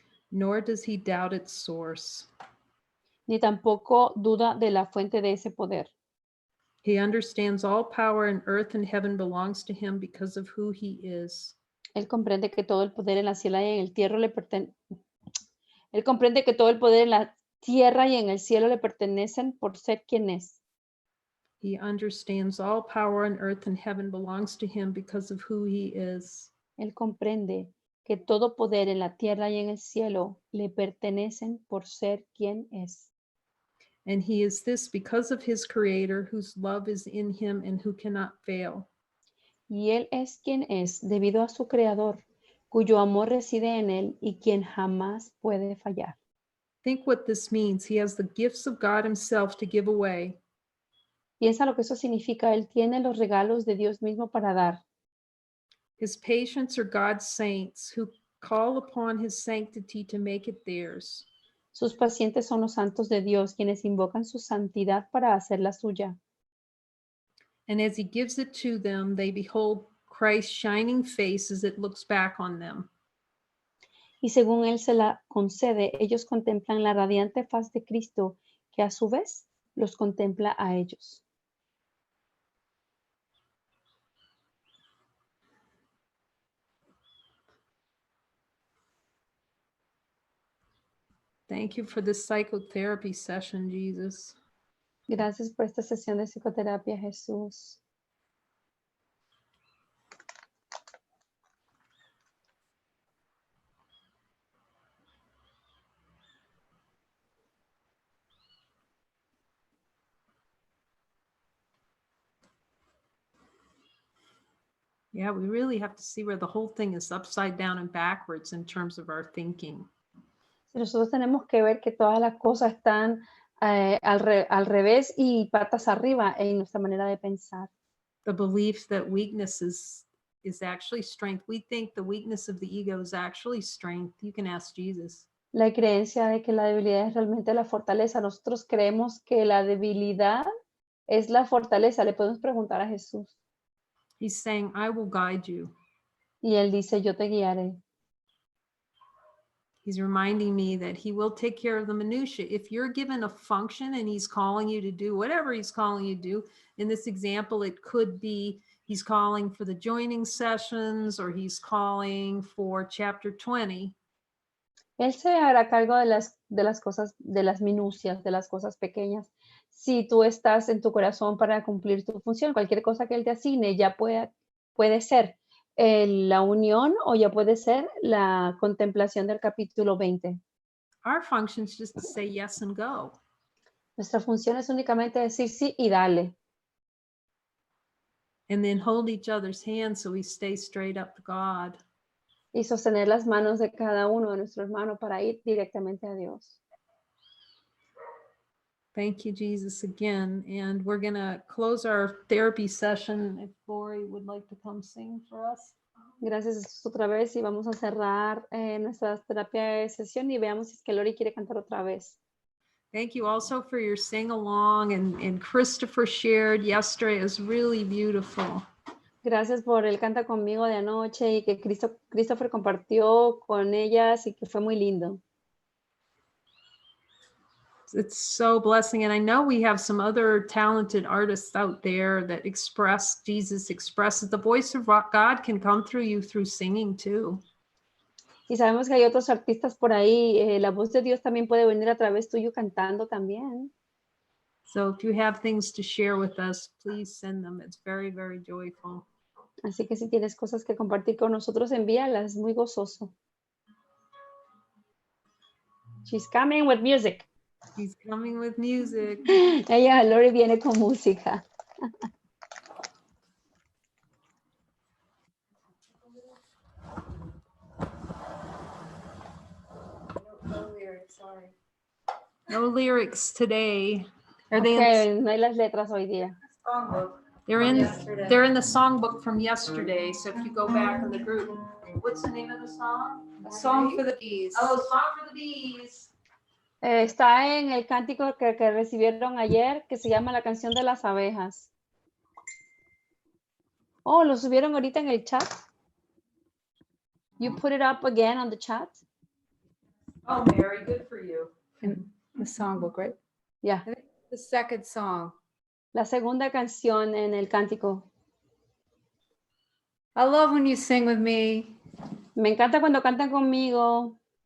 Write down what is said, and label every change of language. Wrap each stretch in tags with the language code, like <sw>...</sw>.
<en>Nor does he doubt its source.</en> <es>Ni tampoco duda de la fuente de ese poder.</es> <en>He understands all power in earth and heaven belongs to him because of who he is.</en> <es>Él comprende que todo el poder en la cielo y en el tierra le pertenece. Él comprende que todo el poder en la tierra y en el cielo le pertenecen por ser quien es.</es> <en>He understands all power in earth and heaven belongs to him because of who he is.</en> <es>Él comprende que todo poder en la tierra y en el cielo le pertenecen por ser quien es.</es> <en>And he is this because of his creator, whose love is in him and who cannot fail.</en> <es>Y Él es quien es debido a su creador, cuyo amor reside en Él y quien jamás puede fallar.</es> <en>Think what this means. He has the gifts of God himself to give away.</en> <es>Piensa lo que eso significa. Él tiene los regalos de Dios mismo para dar.</es> <en>His patients are God's saints who call upon his sanctity to make it theirs.</en> <es>Sus pacientes son los santos de Dios, quienes invocan su santidad para hacerla suya.</es> <en>And as he gives it to them, they behold Christ's shining face as it looks back on them.</en> <es>Y según Él se la concede, ellos contemplan la radiante faz de Cristo, que a su vez los contempla a ellos.</es> <en>Thank you for this psychotherapy session, Jesus.</en> <es>Gracias por esta sesión de psicoterapia, Jesús.</es> <en>Yeah, we really have to see where the whole thing is upside down and backwards in terms of our thinking.</en> <es>Y nosotros tenemos que ver que todas las cosas están al revés y patas arriba en nuestra manera de pensar.</es> <en>The belief that weakness is actually strength. We think the weakness of the ego is actually strength. You can ask Jesus.</en> <es>La creencia de que la debilidad es realmente la fortaleza. Nosotros creemos que la debilidad es la fortaleza. Le podemos preguntar a Jesús.</es> <en>He's saying, I will guide you.</en> <es>Y él dice, yo te guiaré.</es> <en>He's reminding me that he will take care of the minutiae. If you're given a function and he's calling you to do whatever he's calling you to do, in this example, it could be he's calling for the joining sessions or he's calling for chapter 20.</en> <es>Él se hará cargo de las cosas, de las minucias, de las cosas pequeñas. Si tú estás en tu corazón para cumplir tu función, cualquier cosa que él te asigne ya puede ser la unión o ya puede ser la contemplación del capítulo 20.</es> <en>Our function is just to say yes and go.</en> <es>Nuestra función es únicamente decir sí y dale.</es> <en>And then hold each other's hands so we stay straight up to God.</en> <es>Y sostener las manos de cada uno de nuestros hermanos para ir directamente a Dios.</es> <en>Thank you, Jesus, again. And we're going to close our therapy session. If Lori would like to come sing for us.</en> <es>Gracias Jesús, otra vez y vamos a cerrar nuestra terapia de sesión y veamos si es que Lori quiere cantar otra vez.</es> <en>Thank you also for your sing along and Christopher shared yesterday. It was really beautiful.</en> <es>Gracias por el canta conmigo de anoche y que Christopher compartió con ellas y que fue muy lindo.</es> <en>It's so blessing. And I know we have some other talented artists out there that express, Jesus expresses the voice of God can come through you through singing too.</en> <es>Y sabemos que hay otros artistas por ahí. La voz de Dios también puede venir a través tuyo cantando también.</es> <en>So if you have things to share with us, please send them. It's very, very joyful.</en> <es>Así que si tienes cosas que compartir con nosotros, envíalas. Muy gozoso.</es> <en>She's coming with music. He's coming with music.</en> <es>Ella, Lori, viene con música.</es> <en>No lyrics, sorry. No lyrics today. Are they</en> <es>Okay, no hay las letras hoy día.</es> <en>Songbook. They're from in yesterday. they're in the songbook from yesterday. So if you go back in the group, what's the name of the song? A song for the bees. Oh, Song for the Bees.</en> <es>Está en el cántico que recibieron ayer, que se llama La canción de las abejas. Oh, lo subieron ahorita en el chat.</es> <en>You put it up again on the chat? Oh, Mary, good for you. The songbook, right? Yeah. The second song.</en> <es>La segunda canción en el cántico.</es> <en>I love when you sing with me.</en> <es>Me encanta cuando cantan conmigo.</es>